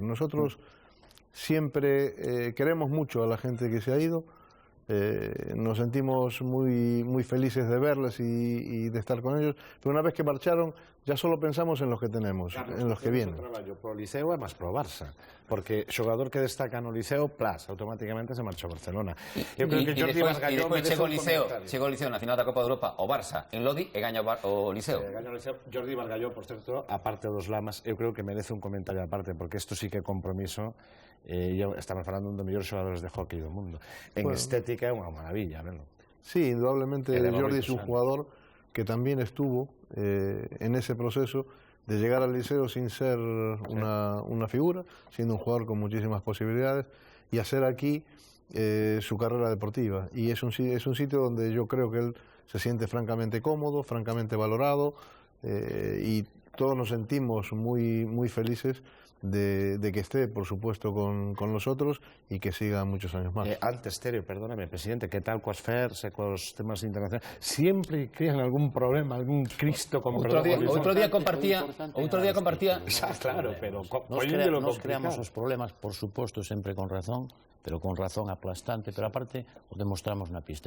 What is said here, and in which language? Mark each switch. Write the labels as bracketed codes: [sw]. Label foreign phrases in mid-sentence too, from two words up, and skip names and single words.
[es] Nosotros siempre queremos mucho a la gente que se ha ido. Nos sentimos muy felices de verles y de estar con ellos, pero una vez que marcharon ya solo pensamos en los que tenemos, Carlos, en los que vienen. [gl] Pro Liceo é máis pro Barça, porque xogador que destaca no Liceo, automáticamente se marcha a Barcelona. Eu creo que Jordi Bargalló chegou o Liceo na final da Copa de Europa, o Barça en Lodi e gaña o Liceo. Jordi Bargalló, por certo, aparte dos Lamas, eu creo que merece un comentario aparte, porque isto sí que é compromiso. Estamos falando un dos mellores xogadores de hockey do mundo. En estética é unha maravilla, verlo. [es] Sí, indudablemente Jordi es un jugador que también estuvo en ese proceso de llegar al Liceo sin ser una figura, siendo un jugador con muchísimas posibilidades, y hacer aquí su carrera deportiva. Y es un sitio donde yo creo que él se siente francamente cómodo, francamente valorado, y todos nos sentimos muy felices de que esté, por supuesto, con nosotros y que siga muchos años más. [gl] Antes, Terio, perdóname, presidente, que tal coas FERS e cos temas internacionales? Sempre crean algún problema, algún Cristo con Outro día compartía... Claro, pero nos creamos os problemas, por suposto, sempre con razón, pero con razón aplastante, pero aparte o demostramos na pista.